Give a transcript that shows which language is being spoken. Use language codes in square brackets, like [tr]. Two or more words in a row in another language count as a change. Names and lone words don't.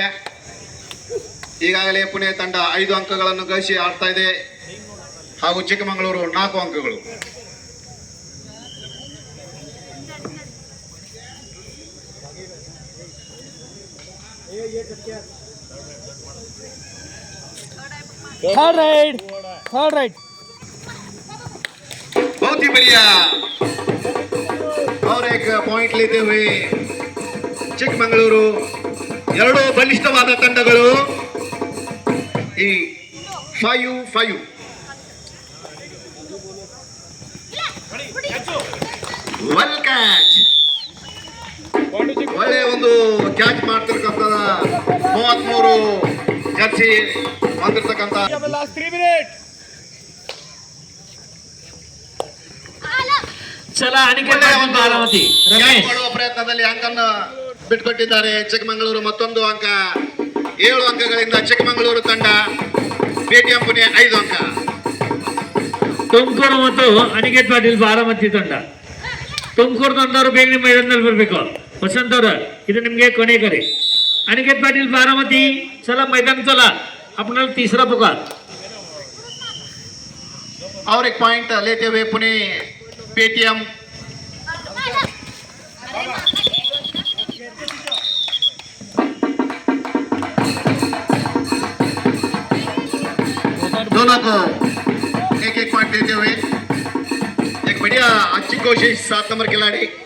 [kn] ಈಗಾಗಲೇ ಪುಣೆ ತಂಡ 5 ಅಂಕಗಳನ್ನು ಗಳಿಸಿ ಆಡ್ತಾ ಇದೆ ಹಾಗೂ ಚಿಕ್ಕಮಗಳೂರು 4 ಅಂಕಗಳು. [en] Third right. [hi] बहुत ही बढ़िया और एक पॉइंट लेते हुए ಚಿಕ್ಕಮಗಳೂರು. [kn] ಎರಡು ಬಲಿಷ್ಠವಾದ ತಂಡಗಳು. ಈ 5-5 [en] well catch. [kn] ಒಳ್ಳೆಯ ಒಂದು ಕ್ಯಾಚ್ ಮಾಡ್ತಿರ್ತಕ್ಕಂಥ 33 ಜರ್ಸಿ ಬಂದಿರ್ತಕ್ಕಂಥ [mr] चला अनिकेत बारामती रमेश [kn] ಮಾಡುವ ಪ್ರಯತ್ನದಲ್ಲಿ ಅಂಕನ್ನು ಬಿಟ್ಕೊಟ್ಟಿದ್ದಾರೆ ಚಿಕ್ಕಮಗಳೂರು. ಮತ್ತೊಂದು ಅಂಕ. 7 ಅಂಕಗಳಿಂದ ಚಿಕ್ಕಮಗಳೂರು ತಂಡ, ಪೇಟಿಎಂ ಪುಣೆ 5 ಅಂಕ. ತುಮಕೂರು ಮತ್ತು ಅನಿಕೇತ್ ಪಾಟೀಲ್ ಬಾರಾಮತಿ ತಂಡ. ತುಮಕೂರು ತಂಡವರು ಬೇಗ ನಿಮ್ಮ ಮೈದಾನದಲ್ಲಿ ಬರಬೇಕು. ವಸಂತ್ ಅವರು ಇದು ನಿಮಗೆ ಕೊನೆ ಕರೆ. [mr] अनिकेत पाटील बारामती चला मैदान चला. आपणाला तीसरा पुकार. [hi] और एक पॉइंट लेते हुए पुणे पेटीएम. दोनों को एक पॉइंट देते हुए एक बढ़िया अच्छी कोशिश 7 नंबर खिलाड़ी.